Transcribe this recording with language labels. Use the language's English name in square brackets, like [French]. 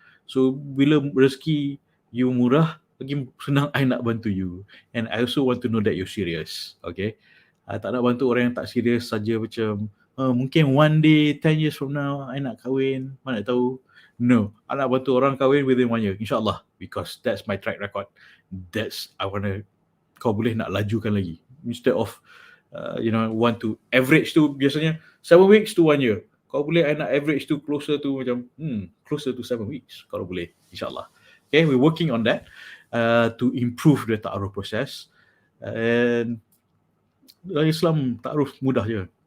[Malay] So bila rezeki you murah, lagi senang I nak bantu you. [English] And I also want to know that you're serious. [Malay] Okay? I tak nak bantu orang yang tak serius saja macam mungkin [English] one day, 10 years from now, [Malay] I nak kahwin, mana tahu. No, I nak bantu orang kahwin [English] within 1 year, [Malay] insyaAllah. [English] Because that's my track record. I want to, [Malay] kau boleh nak lajukan lagi. [English] Instead of, want to average [Malay] tu biasanya [English] 7 weeks to 1 year. [Malay] Kau boleh I nak average tu closer to macam, [English] closer to 7 weeks. [Malay] Kalau boleh, insyaAllah. [English] Okay, we're working on that to improve the ta'aruf process. [Malay] And Islam ta'aruf mudah je.